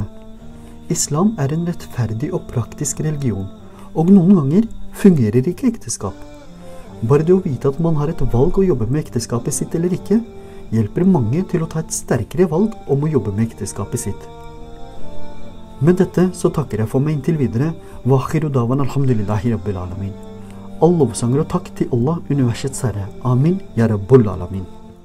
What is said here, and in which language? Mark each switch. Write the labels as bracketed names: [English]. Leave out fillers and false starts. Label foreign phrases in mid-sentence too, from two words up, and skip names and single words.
[Norwegian] Islam er en rettferdig og praktisk religion, og noen ganger fungerer ikke ekteskap. Bare det å vite at man har et valg å jobbe med ekteskapet sitt eller ikke, hjelper mange til å ta et sterkere valg om å jobbe med ekteskapet sitt. Med dette så takker jeg for meg inntil videre. [Arabic] وآخر دعوانا الحمد لله رب العالمين. [Norwegian] All lovsanger og takk til Allah, universets herre. [Arabic] آمين، يا رب العالمين.